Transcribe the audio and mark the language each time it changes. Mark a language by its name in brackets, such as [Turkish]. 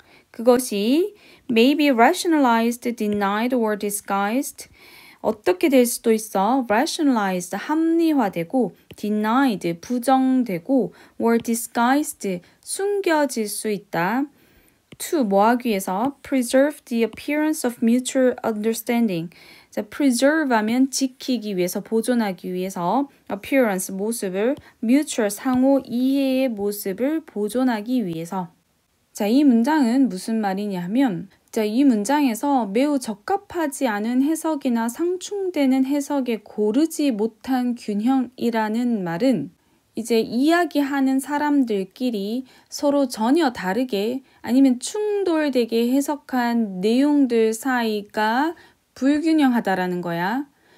[Korean] 그것이 [English] may be rationalized, denied, or disguised. [Korean] 어떻게 될 수도 있어? rationalized, 합리화되고, denied, 부정되고, or disguised, 숨겨질 수 있다. to, 뭐 하기 위해서? [English] preserve the appearance of mutual understanding. [Korean] 자, preserve 하면 지키기 위해서, 보존하기 위해서 appearance, 모습을 mutual, 상호 이해의 모습을 보존하기 위해서 자, 이 문장은 무슨 말이냐 하면 이 문장에서 매우 적합하지 않은 해석이나 상충되는 해석에 고르지 못한 균형이라는 말은 이제 이야기하는 사람들끼리 서로 전혀 다르게 아니면 충돌되게 해석한 내용들 사이가 불균형하다라는 거야.